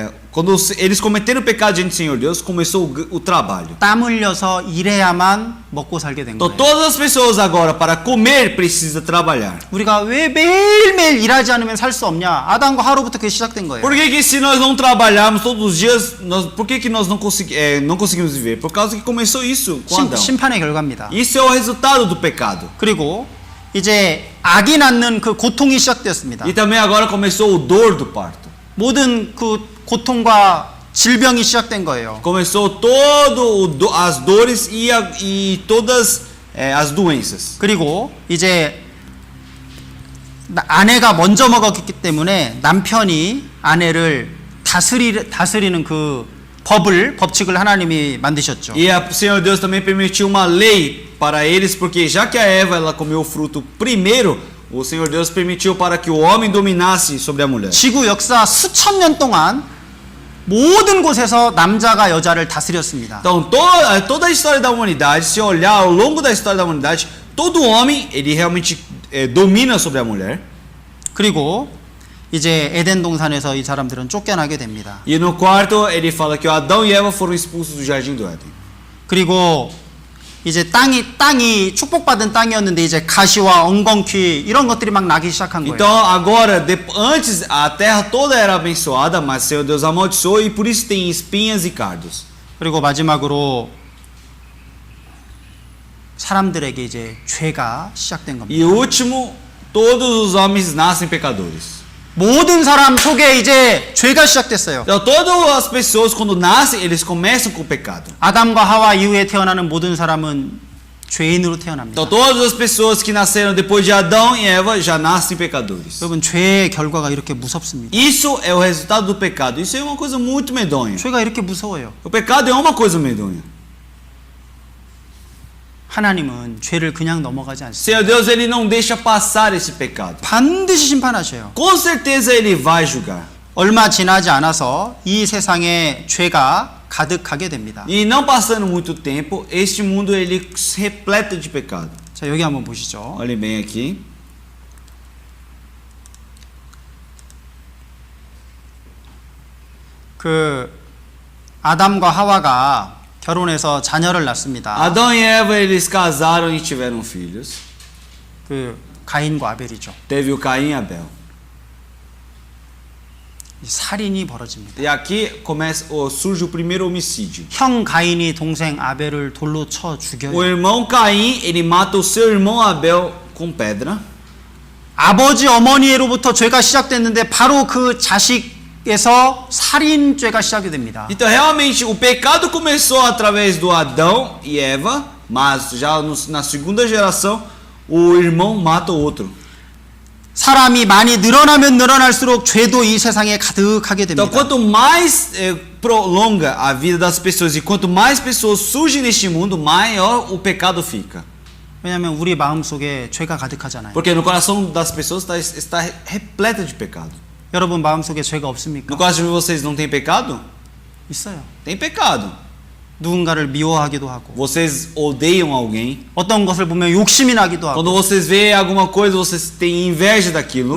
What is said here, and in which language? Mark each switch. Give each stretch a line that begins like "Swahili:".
Portuguese: Quando eles cometeram o pecado diante do Senhor Deus, começou o trabalho.
Korean: 땀 흘려서 일해야만 먹고 살게 된
Portuguese: Então
Korean: 거예요.
Portuguese: todas as pessoas agora para comer precisa trabalhar.
Korean: 우리가 왜 매일매일 일하지 않으면 살 수 없냐? 아담과 하루부터 그게 시작된 거예요.
Portuguese: Por que se nós não trabalharmos todos os dias, por que nós não conseguimos viver? Por causa que começou isso com Adão.
Korean: 심판의 결과입니다.
Portuguese: Isso é o resultado do pecado.
Korean: 그리고 이제 아기 낳는 그 고통이 시작되었습니다.
Portuguese: E também agora começou o dor do parto.
Korean: 모든 그 고통과 질병이 시작된 거예요.
Portuguese: Começou as dores e todas as doenças.
Korean: 그리고 이제 아내가 먼저 먹었기 때문에 남편이 아내를 다스리는 그 법칙을 하나님이 만드셨죠.
Portuguese: E o Senhor Deus também permitiu uma lei para eles, porque já que a Eva ela comeu o fruto primeiro, o Senhor Deus permitiu para que o homem dominasse sobre a mulher.
Korean: 지구 역사 수천 년 동안 모든 곳에서 남자가 여자를 다스렸습니다.
Portuguese: Então toda a história da humanidade, se olhar ao longo da história da humanidade, todo homem ele realmente domina sobre a mulher.
Korean: 그리고 이제 에덴 동산에서 이 사람들은 쫓겨나게 됩니다.
Portuguese: E no quarto ele fala que Adão e Eva foram expulsos do jardim do Éden.
Korean: 그리고 이제 땅이 축복받은 땅이었는데 이제 가시와 엉겅퀴 이런 것들이 막 나기 시작한 거예요.
Portuguese: Então agora, antes a terra toda era abençoada, mas o Senhor Deus amaldiçoou e por isso tem espinhas e cardos.
Korean: 그리고 마지막으로 사람들에게 이제 죄가 시작된 겁니다.
Portuguese: E último, todos os homens nascem pecadores.
Korean: 모든 사람 속에 이제 죄가 시작됐어요.
Portuguese: Então todas as pessoas quando nascem, eles começam com o pecado.
Korean: 아담과 하와 이후에 태어나는 모든 사람은 죄인으로 태어납니다.
Portuguese: Então todas as pessoas que nasceram depois de Adão e Eva já nascem pecadores.
Korean: 여러분 죄의 결과가 이렇게 무섭습니다.
Portuguese: Isso é o resultado do pecado. Isso é uma coisa muito medonha.
Korean: 죄가 이렇게 무서워요.
Portuguese: O pecado é uma coisa medonha.
Korean: 하나님은 죄를 그냥 넘어가지 않습니다.
Portuguese: Senhor Deus, ele não deixa passar esse pecado.
Korean: 반드시 심판하셔요.
Portuguese: Com certeza ele vai julgar.
Korean: 얼마 지나지 않아서 이 세상에 죄가 가득하게 됩니다.
Portuguese: E não passando muito tempo, este mundo ele repleta de pecado.
Korean: 자, 여기 한번 보시죠.
Portuguese: Olhem bem aqui.
Korean: 그 아담과 하와가 결혼해서 자녀를 낳습니다.
Portuguese: Adão e Eva eles casaram e tiveram filhos.
Korean: 그 가인과 아벨이죠.
Portuguese: Teve o Caim e Abel.
Korean: 살인이 벌어집니다.
Portuguese: E aqui surge o primeiro homicídio.
Korean: 형 가인이 동생 아벨을 돌로 쳐 죽여요.
Portuguese: O irmão Caim, ele mata o seu irmão Abel com pedra.
Korean: 아버지 어머니로부터 죄가 시작됐는데 바로 그 자식에서 살인죄가 시작이 됩니다.
Portuguese: Então realmente o pecado começou através do Adão e Eva, mas já na segunda geração o irmão mata o outro.
Korean: 사람이 많이 늘어나면 늘어날수록 죄도 이 세상에 가득하게 됩니다.
Portuguese: Então quanto mais prolonga a vida das pessoas e quanto mais pessoas surgem neste mundo, maior o pecado fica.
Korean: 왜냐하면 우리 마음속에 죄가 가득하잖아요.
Portuguese: Porque no coração das pessoas está repleta de pecado.
Korean: 여러분 마음속에 죄가 없습니까?
Portuguese: No coração de vocês não tem pecado?
Korean: 있어요.
Portuguese: Tem pecado.
Korean: 누군가를 미워하기도 하고
Portuguese: Vocês odeiam alguém.
Korean: 어떤 것을 보면 욕심이 나기도 하고
Portuguese: Quando vocês veem alguma coisa, vocês têm inveja daquilo.